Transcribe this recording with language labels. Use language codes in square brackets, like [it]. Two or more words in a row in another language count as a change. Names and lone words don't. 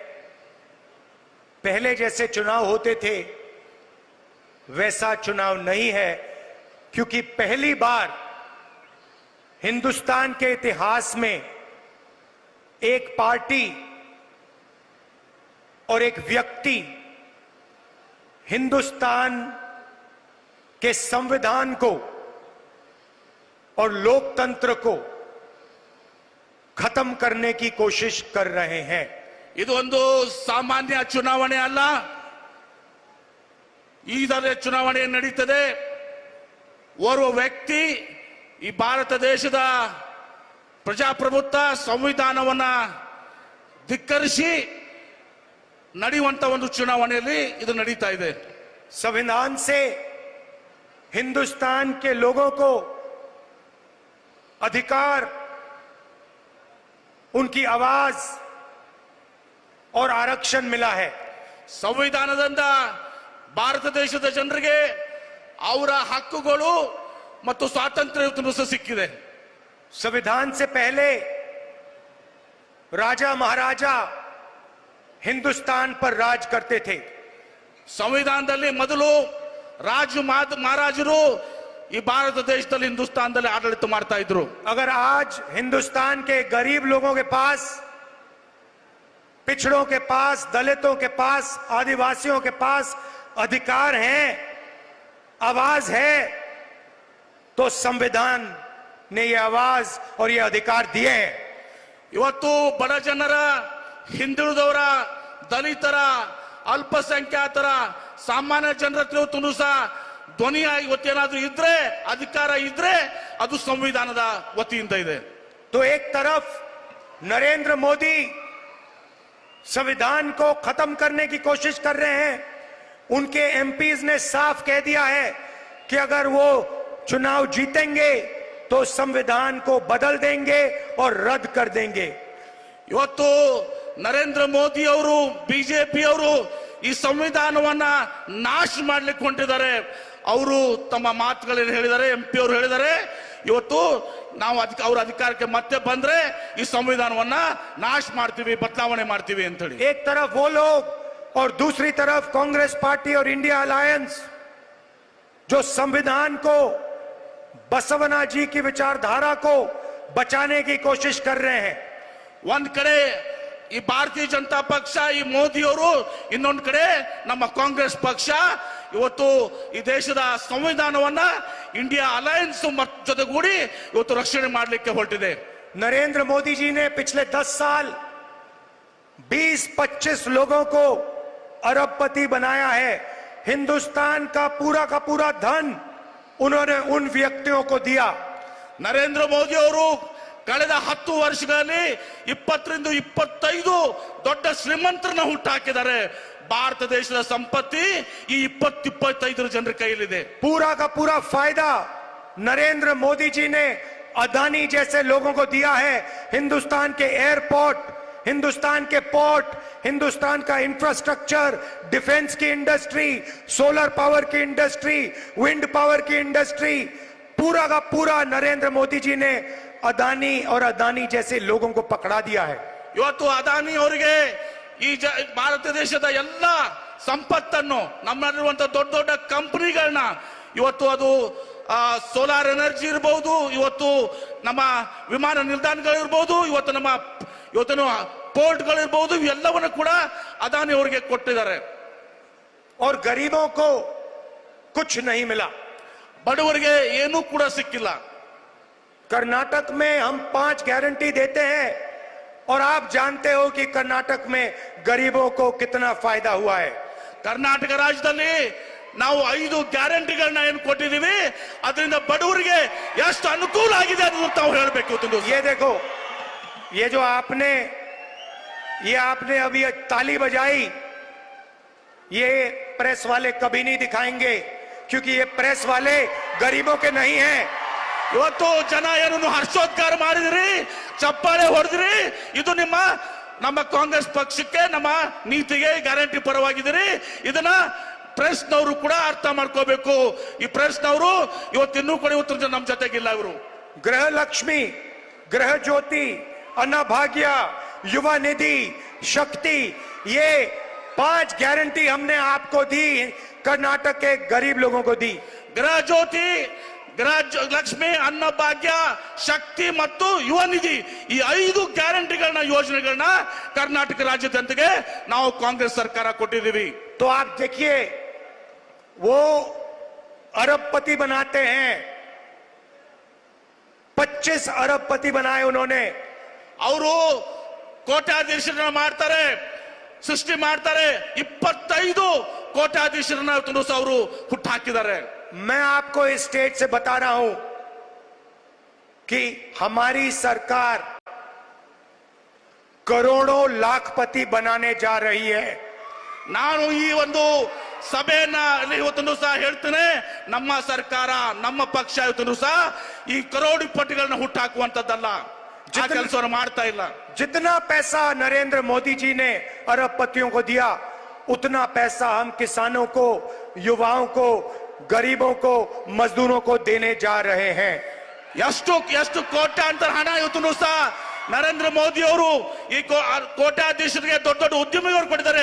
[hi] पहले जैसे चुनाव होते थे वैसा चुनाव नहीं है, क्योंकि पहली बार हिंदुस्तान के इतिहास में एक पार्टी और एक व्यक्ति हिंदुस्तान के संविधान को और लोकतंत्र को खत्म करने की कोशिश कर रहे हैं। [kn] ಇದು ಒಂದು ಸಾಮಾನ್ಯ ಚುನಾವಣೆ ಅಲ್ಲ, ಈಗಲೇ ಚುನಾವಣೆ ನಡೀತದೆ। ಓರ್ವ ವ್ಯಕ್ತಿ ಈ ಭಾರತ ದೇಶದ ಪ್ರಜಾಪ್ರಭುತ್ವ ಸಂವಿಧಾನವನ್ನ ಧಿಕ್ಕರಿಸಿ ನಡೆಯುವಂತ ಒಂದು ಚುನಾವಣೆಯಲ್ಲಿ ಇದು ನಡೀತಾ ಇದೆ। [hi] संविधान से हिंदुस्तान के लोगों को अधिकार, उनकी आवाज और आरक्षण मिला है। [kn] ಸಂವಿಧಾನದಿಂದ ಭಾರತ ದೇಶದ ಜನರಿಗೆ ಅವರ ಹಕ್ಕುಗಳು ಮತ್ತು ಸ್ವಾತಂತ್ರ್ಯ ಸಿಕ್ಕಿದೆ। [hi] संविधान से पहले राजा महाराजा हिंदुस्तान पर राज करते थे। [kn] ಸಂವಿಧಾನದಲ್ಲಿ ಮೊದಲು ರಾಜ ಮಹಾರಾಜರು ಈ ಭಾರತ ದೇಶದಲ್ಲಿ ಹಿಂದೂಸ್ತಾನದಲ್ಲಿ ಆಡಳಿತ ಮಾಡ್ತಾ ಇದ್ರು। [hi] अगर आज हिंदुस्तान के गरीब लोगों के पास, पिछड़ों के पास, दलितों के पास, आदिवासियों के पास अधिकार हैं, आवाज है, तो संविधान ने ये आवाज और ये अधिकार दिए हैं। [kn] ಇವತ್ತು ಬಡ ಜನರ, ಹಿಂದುಳಿದವರ, ದಲಿತರ, ಅಲ್ಪಸಂಖ್ಯಾತರ, ಸಾಮಾನ್ಯ ಜನರ ಹತ್ರ ಸಹ ಧ್ವನಿಯಾಗಿ ಇವತ್ತೇನಾದ್ರೂ ಇದ್ರೆ, ಅಧಿಕಾರ ಇದ್ರೆ ಅದು ಸಂವಿಧಾನದ ವತಿಯಿಂದ ಇದೆ। [hi] तो एक तरफ नरेंद्र मोदी संविधान को खत्म करने की कोशिश कर रहे हैं। उनके एमपीज ने साफ कह दिया है कि अगर वो चुनाव जीतेंगे तो संविधान को बदल देंगे और रद्द कर देंगे। [kn] ಇವತ್ತು ನರೇಂದ್ರ ಮೋದಿ ಅವರು, ಬಿಜೆಪಿ ಅವರು ಈ ಸಂವಿಧಾನವನ್ನ ನಾಶ ಮಾಡ್ಲಿಕ್ಕೆ ಹೊಂಟಿದ್ದಾರೆ। ಅವರು ತಮ್ಮ ಮಾತುಗಳನ್ನು ಹೇಳಿದ್ದಾರೆ, ಎಂಪಿ ಅವರು ಹೇಳಿದ್ದಾರೆ, ಇವತ್ತು ನಾವು ಅವ್ರ ಅಧಿಕಾರಕ್ಕೆ ಮತ್ತೆ ಬಂದ್ರೆ ಈ ಸಂವಿಧಾನವನ್ನ ನಾಶ ಮಾಡ್ತೀವಿ, ಬದಲಾವಣೆ ಮಾಡ್ತೀವಿ ಅಂತ ಹೇಳಿ। [hi] एक तरफ वो लोग और दूसरी तरफ कांग्रेस पार्टी और इंडिया अलायंस जो संविधान को, बसवना जी की विचारधारा को बचाने की कोशिश कर रहे हैं। [kn] ಒಂದ್ ಕಡೆ ಈ ಭಾರತೀಯ ಜನತಾ ಪಕ್ಷ, ಈ ಮೋದಿ ಅವರು, ಇನ್ನೊಂದು ಕಡೆ ನಮ್ಮ ಕಾಂಗ್ರೆಸ್ ಪಕ್ಷ ಇವತ್ತು ಈ ದೇಶದ ಸಂವಿಧಾನವನ್ನ ಇಂಡಿಯಾ ಅಲಯನ್ಸ್ ಜೊತೆಗೂಡಿ ಇವತ್ತು ರಕ್ಷಣೆ ಮಾಡಲಿಕ್ಕೆ ಹೊರಟಿದೆ। [hi] नरेंद्र मोदी जी ने पिछले 10 साल 20-25 लोगों को अरबपति बनाया है। हिंदुस्तान का पूरा धन उन्होंने उन व्यक्तियों को दिया। [kn] ನರೇಂದ್ರ ಮೋದಿ ಅವರು ಕಳೆದ 10 ವರ್ಷಗಳಲ್ಲಿ 20-25 ದೊಡ್ಡ ಶ್ರೀಮಂತರನ್ನ ಹುಟ್ಟಾಕಿದ್ದಾರೆ। ಭಾರತ ದೇಶದ ಸಂಪತ್ತಿ ಈ 20-25 ಜನರ ಕೈಯಲ್ಲಿದೆ। [hi] पूरा का पूरा फायदा नरेंद्र मोदी जी ने अदानी जैसे लोगों को दिया है। हिंदुस्तान के एयरपोर्ट, हिंदुस्तान के पोर्ट, हिंदुस्तान का इंफ्रास्ट्रक्चर, डिफेंस की इंडस्ट्री, [en] solar power [hi] की इंडस्ट्री, [en] wind power [hi] की इंडस्ट्री, पूरा का पूरा नरेंद्र मोदी जी ने अदानी और अदानी जैसे लोगों को पकड़ा दिया है। [kn] ಇವತ್ತು ಅದಾನಿ ಅವರಿಗೆ ಈ ಭಾರತ ದೇಶದ ಎಲ್ಲ ಸಂಪತ್ತನ್ನು ನಮ್ಮಲ್ಲಿರುವಂತಹ ದೊಡ್ಡ ದೊಡ್ಡ ಕಂಪನಿಗಳನ್ನ ಇವತ್ತು ಅದು [en] solar energy [kn] ಇರಬಹುದು, ಇವತ್ತು ನಮ್ಮ ವಿಮಾನ ನಿಲ್ದಾಣಗಳಿರ್ಬಹುದು, ಇವತ್ತು ಪೋರ್ಟ್ಗಳಿರ್ಬಹುದು, ಇವೆಲ್ಲವನ್ನು ಕೂಡ ಅದಾನಿ ಅವರಿಗೆ ಕೊಟ್ಟಿದ್ದಾರೆ. [hi] और गरीबों को कुछ नहीं मिला. [kn] ಬಡವರಿಗೆ ಏನೂ ಕೂಡ ಸಿಕ್ಕಿಲ್ಲ. [hi] कर्नाटक में हम 5 गारंटी देते हैं और आप जानते हो कि कर्नाटक में गरीबों को कितना फायदा हुआ है. [kn] ಕರ್ನಾಟಕ ರಾಜ್ಯದಲ್ಲಿ ನಾವು 5 ಗ್ಯಾರಂಟಿಗಳನ್ನ ಏನು ಕೊಟ್ಟಿದ್ದೀವಿ, ಅದರಿಂದ ಬಡವರಿಗೆ ಎಷ್ಟು ಅನುಕೂಲ ಆಗಿದೆ ಅನ್ನೋದು ತಾವು ಹೇಳಬೇಕು. [hi] ये देखो, ये जो आपने अभी ताली बजाई, ये प्रेस वाले कभी नहीं दिखाएंगे क्योंकि ये प्रेस वाले गरीबों के नहीं हैं. [kn] ಇವತ್ತು ಜನ ಏನನ್ನು ಹರ್ಷೋದ್ಗಾರ ಮಾಡಿದ್ರಿ, ಚಪ್ಪಾಳೆ ಹೊಡೆದ್ರಿ, ಇದು ನಮ್ಮ ಕಾಂಗ್ರೆಸ್ ಪಕ್ಷಕ್ಕೆ, ನಮ್ಮ ನೀತಿಗೆ ಗ್ಯಾರಂಟಿ ಪರವಾಗಿದ್ದೀರಿ. ಇದನ್ನ ಪ್ರೆಸ್ನವರು ಕೂಡ ಅರ್ಥ ಮಾಡ್ಕೋಬೇಕು. ಈ ಪ್ರೆಸ್ನವರು ಇವತ್ತಿನ್ನೂ ಕೂಡ ಇವತ್ತು ನಮ್ಮ ಜೊತೆಗಿಲ್ಲ. ಇವರು [hi] गृह लक्ष्मी, गृह ज्योति, अन्नभाग्य, युवा निधि, शक्ति, ये 5 गारंटी हमने आपको दी, कर्नाटक के गरीब लोगों को दी. [kn] ಗೃಹ ಜ್ಯೋತಿ, ಗೃಹ ಲಕ್ಷ್ಮಿ, ಅನ್ನಭಾಗ್ಯ, ಶಕ್ತಿ ಮತ್ತು ಯುವ ನಿಧಿ, ಈ 5 ಗ್ಯಾರಂಟಿಗಳನ್ನ, ಯೋಜನೆಗಳನ್ನ ಕರ್ನಾಟಕ ರಾಜ್ಯ ಜನತೆಗೆ ನಾವು ಕಾಂಗ್ರೆಸ್ ಸರ್ಕಾರ ಕೊಟ್ಟಿದ್ದೀವಿ. [hi] तो आप देखिए, वो अरबपति बनाते हैं, 25 अरबपति बनाए उन्होंने. [kn] ಅವರು ಕೋಟ್ಯಾಧೀಶರನ್ನ ಮಾಡ್ತಾರೆ, ಸೃಷ್ಟಿ ಮಾಡ್ತಾರೆ. 25 ಕೋಟ್ಯಾಧೀಶರನ್ನ ಅವರು ಹುಟ್ಟಾಕಿದ್ದಾರೆ. [hi] मैं आपको इस स्टेट से बता रहा हूं कि हमारी सरकार करोड़ों लाखपति बनाने जा रही है. [kn] ನಾನು ಈ ಒಂದು ಸಭೆಯನ್ನ ಇವತ್ತೊಂದು ಸಹ ಹೇಳ್ತೇನೆ, ನಮ್ಮ ಸರ್ಕಾರ, ನಮ್ಮ ಪಕ್ಷ ಇವತ್ತೊಂದು ಸಹ ಈ ಕರೋಡಿಪತಿಗಳನ್ನ ಹುಟ್ಟಾಕುವಂತದ್ದಲ್ಲ, ಆ ಕೆಲಸವನ್ನು ಮಾಡ್ತಾ ಇಲ್ಲ. [hi] जितना पैसा नरेंद्र मोदी जी ने अरबपतियों को दिया, उतना पैसा हम किसानों को, युवाओं को, गरीबों को, मजदूरों को देने जा रहे हैं. [kn] ಎಷ್ಟು ಕೋಟ್ಯಾಂತರ ಹಣ ಇವತ್ತು ಸಹ ನರೇಂದ್ರ ಮೋದಿ ಅವರು ಈ ಕೋಟ್ಯಾಧೀಶರಿಗೆ, ದೊಡ್ಡ ದೊಡ್ಡ ಉದ್ಯಮಿಗಳು ಕೊಟ್ಟಿದ್ದಾರೆ.